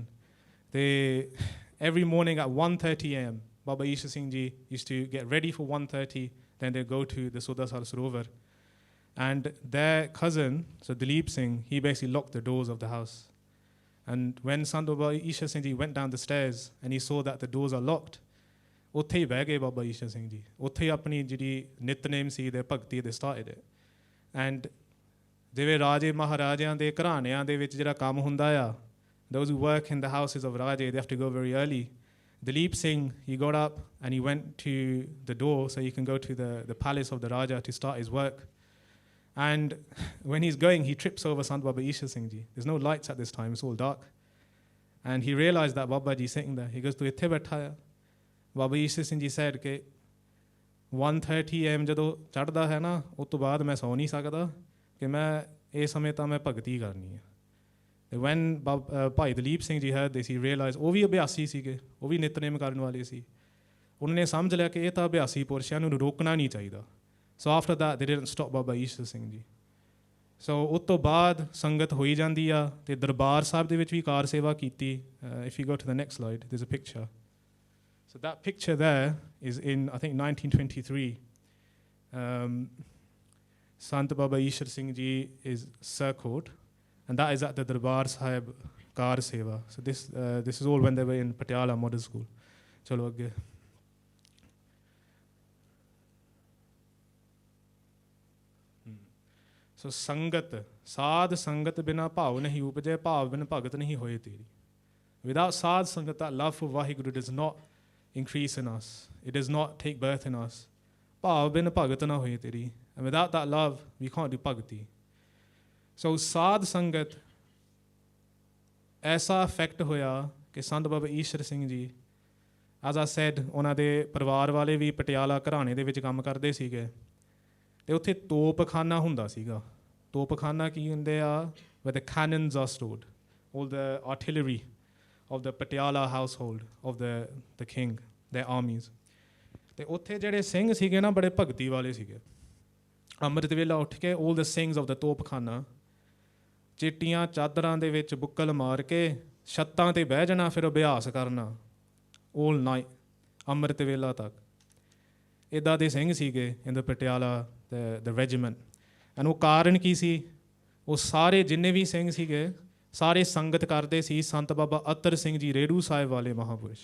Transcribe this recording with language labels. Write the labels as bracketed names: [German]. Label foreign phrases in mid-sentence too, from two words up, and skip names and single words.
[English] They, every morning at 1:30 a.m., Baba Ishar Singh Ji used to get ready for 1:30, then they'd go to the Sudasar Sarovar. And their cousin, so Dilip Singh, he basically locked the doors of the house. And when Sant Baba Ishar Singh Ji went down the stairs and he saw that the doors are locked, [Punjabi] ਉੱਥੇ ਹੀ ਬਹਿ ਗਏ ਬਾਬਾ ਈਸ਼ਰ ਸਿੰਘ ਜੀ. ਉੱਥੇ ਹੀ ਆਪਣੀ ਜਿਹੜੀ ਨਿਤਨੇਮ ਸੀ ਦੇ ਭਗਤੀ [English] they started it. [Punjabi] ਐਂਡ ਜਿਵੇਂ ਰਾਜੇ ਮਹਾਰਾਜਿਆਂ ਦੇ ਘਰਾਣਿਆਂ ਦੇ ਵਿੱਚ ਜਿਹੜਾ ਕੰਮ ਹੁੰਦਾ ਆ, [English] those who work in the houses of Raje, they have to go very early. Dilip Singh, he got up and he went to the door so he can go to the palace of the Raja to start his work. And when he's going, he trips over Sant Baba Ishar Singh Ji. There's no lights at this time, it's all dark. And he realized that Baba Ji is sitting there. He goes, [Punjabi] "ਤੂੰ ਇੱਥੇ ਬੈਠਾ ਹੈ?" Baba Ishar Singh Ji said ਕਿ 1:30 AM ਜਦੋਂ ਚੜ੍ਹਦਾ ਹੈ ਨਾ, ਉਸ ਤੋਂ ਬਾਅਦ ਮੈਂ ਸੌ ਨਹੀਂ ਸਕਦਾ, ਕਿ ਮੈਂ ਇਹ ਸਮੇਂ ਤਾਂ ਮੈਂ ਭਗਤੀ ਕਰਨੀ ਹੈ. [English] When Bhai Dilip Singh Ji heard this, he realized [Punjabi] ਉਹ ਵੀ ਅਭਿਆਸੀ ਸੀਗੇ, ਉਹ ਵੀ ਨਿਤਨੇਮ ਕਰਨ ਵਾਲੇ ਸੀ. ਉਹਨਾਂ ਨੇ ਸਮਝ ਲਿਆ ਕਿ ਇਹ ਤਾਂ ਅਭਿਆਸੀ ਪੁਰਸ਼ਾਂ ਨੂੰ ਰੋਕਣਾ ਨਹੀਂ ਚਾਹੀਦਾ. [English] So after that, they didn't stop Baba Ishar Singh Ji. [Punjabi] So ਉਸ ਤੋਂ ਬਾਅਦ ਸੰਗਤ ਹੋਈ ਜਾਂਦੀ ਆ, ਅਤੇ ਦਰਬਾਰ ਸਾਹਿਬ ਦੇ ਵਿੱਚ ਵੀ ਕਾਰ ਸੇਵਾ ਕੀਤੀ. [English] If you go to the next slide, there's a picture. So that picture there is in, I think, 1923. Sant Baba Ishar Singh Ji is circled, and that is at the Darbar Sahib Kar Seva. So this is all when they were in Patiala Model School. [Punjabi] ਚੱਲੋ ਅੱਗੇ. ਸੋ ਸੰਗਤ, ਸਾਧ ਸੰਗਤ ਬਿਨਾ ਭਾਉ ਨਹੀ ਊਪਜੈ, ਭਾਵ ਬਿਨੁ ਭਗਤਿ ਨਹੀ ਹੋਇ ਤੇਰੀ. [English] Without Sad Sangat, that love for Vaheguru does not increase in us. It does not take birth in us. [Punjabi] ਭਾਵ ਬਿਨੁ ਭਗਤਿ ਨ ਹੋਇ ਤੇਰੀ. [English] And without that love, we can't do bhakti. [Punjabi] So Sad Sangat, ਐਸਾ ਇਫੈਕਟ ਹੋਇਆ ਕਿ ਸੰਤ ਬਾਬਾ ਈਸ਼ਰ ਸਿੰਘ ਜੀ, [English] as I said, [Punjabi] ਉਹਨਾਂ ਦੇ ਪਰਿਵਾਰ ਵਾਲੇ ਵੀ ਪਟਿਆਲਾ ਘਰਾਣੇ ਦੇ ਵਿੱਚ ਕੰਮ ਕਰਦੇ ਸੀਗੇ, ਅਤੇ ਉੱਥੇ ਤੋਪਖਾਨਾ ਹੁੰਦਾ ਸੀਗਾ. ਤੋਪਖਾਨਾ ਕੀ ਹੁੰਦੇ ਆ? [English] where the cannons are stored, all the artillery of the Patiala household of the king, their armies. [Punjabi] ਅਤੇ ਉੱਥੇ ਜਿਹੜੇ ਸਿੰਘ ਸੀਗੇ ਨਾ, ਬੜੇ ਭਗਤੀ ਵਾਲੇ ਸੀਗੇ. ਅੰਮ੍ਰਿਤ ਵੇਲਾ ਉੱਠ ਕੇ [English] all the Singhs of the [Punjabi] ਤੋਪਖਾਨਾ ਚਿੱਟੀਆਂ ਚਾਦਰਾਂ ਦੇ ਵਿੱਚ ਬੁੱਕਲ ਮਾਰ ਕੇ ਛੱਤਾਂ 'ਤੇ ਬਹਿ ਜਾਣਾ, ਫਿਰ ਅਭਿਆਸ ਕਰਨਾ [English] all night, [Punjabi] ਅੰਮ੍ਰਿਤ ਵੇਲਾ ਤੱਕ. ਇੱਦਾਂ ਦੇ ਸਿੰਘ ਸੀਗੇ [English] in the Patiala the regiment. [Punjabi] ਐਂਡ ਉਹ ਕਾਰਨ ਕੀ ਸੀ? ਉਹ ਸਾਰੇ ਜਿੰਨੇ ਵੀ ਸਿੰਘ ਸੀਗੇ, ਸਾਰੇ ਸੰਗਤ ਕਰਦੇ ਸੀ ਸੰਤ ਬਾਬਾ ਅਤਰ ਸਿੰਘ ਜੀ ਰੇੜੂ ਸਾਹਿਬ ਵਾਲੇ ਮਹਾਂਪੁਰਸ਼.